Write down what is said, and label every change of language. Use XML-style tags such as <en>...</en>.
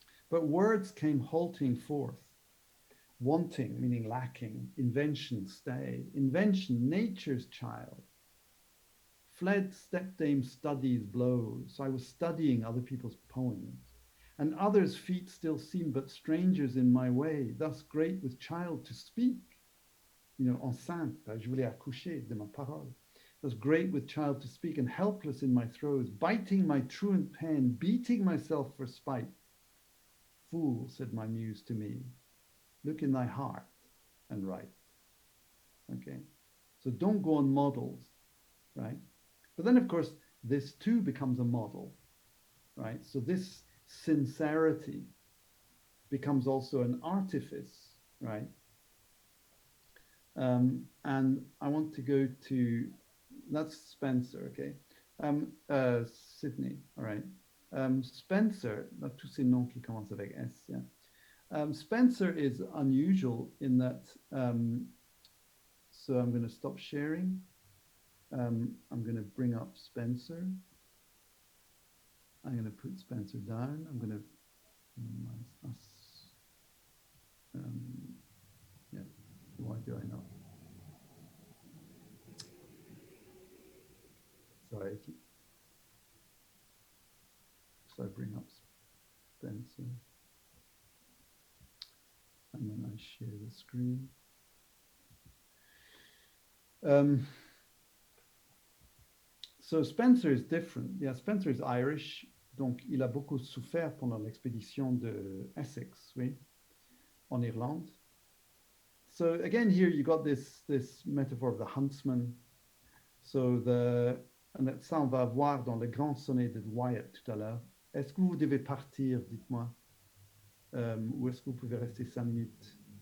<en>But words came halting forth, wanting meaning lacking, invention stay, invention nature's child, fled stepdame studies blows. So I was studying other people's poems. And others' feet still seem but strangers in my way, thus great with child to speak.</en> <fr>Enceinte, je voulais accoucher de ma parole.</fr> <en>Thus great with child to speak and helpless in my throes, biting my truant pen, beating myself for spite. Fool, said my muse to me, look in thy heart and write. Okay, so don't go on models, right? But then, of course, this too becomes a model, right? So this sincerity becomes also an artifice, right? And I want to go to, that's Spencer, okay? Sydney, all right.</en> <fr>Spencer, tous ces noms qui commencent avec S, yeah.</fr> <en>Spencer is unusual in that, so I'm going to stop sharing. I'm going to bring up Spencer. I'm going to put Spencer down. I'm going to minimize us. Yeah, why do I not? Sorry, so I bring up Spencer. And then I share the screen. So Spencer is different. Yeah, Spencer is Irish.</en> <fr>Donc, il a beaucoup souffert pendant l'expédition de Essex, oui, en Irlande.</fr> <en>So again, here you got this metaphor of the huntsman. So</en> <fr>ça, on va voir dans le grand sonnet de Wyatt tout à l'heure. Est-ce que vous devez partir, dites-moi, ou est-ce que vous pouvez rester 5 minutes?</fr>